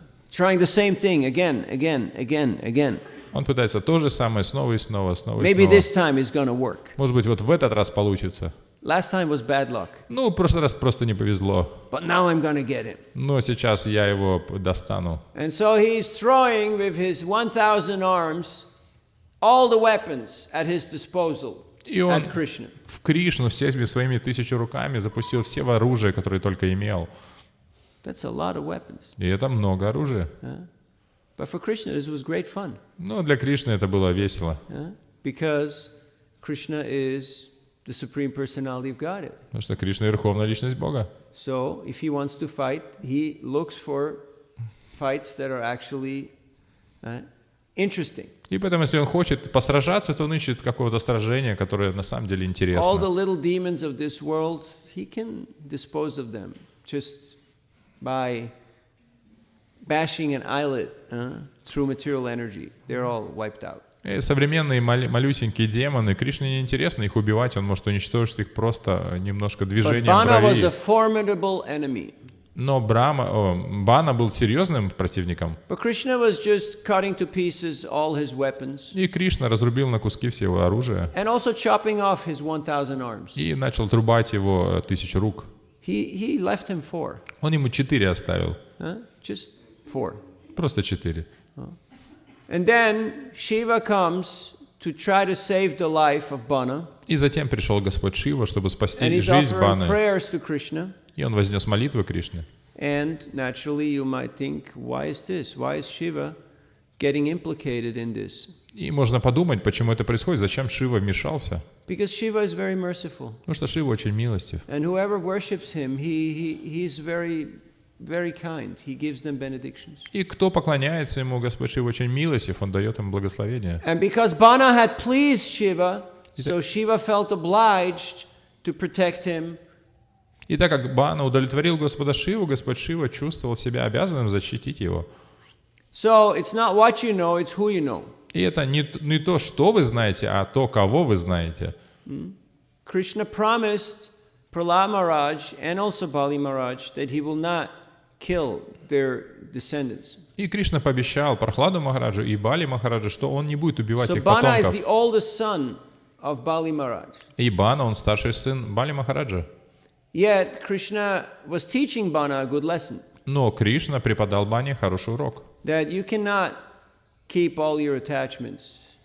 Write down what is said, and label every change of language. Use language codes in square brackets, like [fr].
[en] Trying the same thing again. [ru] Он пытается то же самое снова и снова. [en] Maybe this time it's going to work. [ru] Может быть, вот в этот раз получится. [en] Last time was bad luck. [ru] Ну, в прошлый раз просто не повезло. [en] But now I'm going to get him. [ru] Но сейчас я его достану. [en] And so he's throwing with his 1,000 arms all the weapons at his disposal [ru] И он [en] at Krishna. [ru] в Кришну всеми своими 1000 руками запустил все оружие, которое только имел. [en] That's a lot of weapons. [ru] И это много оружия. [en] But for Krishna, this was great fun. [ru] Но для Кришны это было весело. [en] Because Krishna is the Supreme Personality of Godhead. [ru] Потому что Кришна — верховная личность Бога. [en] So if he wants to fight, he looks for fights that are actually interesting. [ru] И поэтому, если он хочет посражаться, то он ищет какого-то сражения, которое на самом деле [en] All the [ru] интересно. [en] little demons of this world, he can dispose of them just by bashing an eyelid through material energy. They're all wiped out. [ru] И современные малюсенькие демоны, Кришне не интересно их убивать, он может уничтожить их просто немножко [en] But [ru] движением [en] Bana was a formidable enemy. [ru] Но Бана был серьезным противником. [en] But Krishna was just cutting to pieces all his weapons. [ru] И Кришна разрубил на куски все его оружие. [en] And also chopping off his 1,000 arms. [ru] И начал трубать его 1000 рук. [en] He left him 4. [ru] Он ему 4 оставил. [en] Just 4. [ru] Просто 4. [en] And then Shiva comes to try to save the life of Bana. [ru] И затем пришел Господь Шива, чтобы [en] And [ru] спасти [en] he's [ru] жизнь [en] offering [ru] Баны. [en] prayers to Krishna. [ru] И он вознес молитвы Кришне. [en] And naturally you might think, why is this? Why is Shiva getting implicated in this? [ru] И можно подумать, почему это происходит, зачем Шива вмешался. [en] Because Shiva is very merciful. [ru] Потому что Шива очень милостив. [en] And whoever worships him, he's very kind. He gives them benedictions. [ru] И кто поклоняется ему, Господь Шива очень милостив, он дает им благословение. [en] And because Bana had pleased Shiva, so Shiva felt obliged to protect him. [ru] И так как Бана удовлетворил Господа Шиву, Господь Шива чувствовал себя обязанным защитить его. [en] So it's not what you know, it's who you know. [ru] И это не то, что вы знаете, а то, кого вы знаете. [en] Krishna promised Prahlad Maharaj and also Bali Maharaj that he will not kill their descendants. [ru] И Кришна пообещал Прахладу Махараджу и Бали Махараджу, что он не будет убивать [en] So [ru] их [en] Bana is [ru] потомков. [en] the oldest son of Bali Maharaj. [ru] И Бана, он старший сын Бали Махараджа. [en] Yet Krishna was teaching Bana a good lesson. [ru] Но Кришна преподал Бане хороший урок. [en] That you cannot keep all your attachments.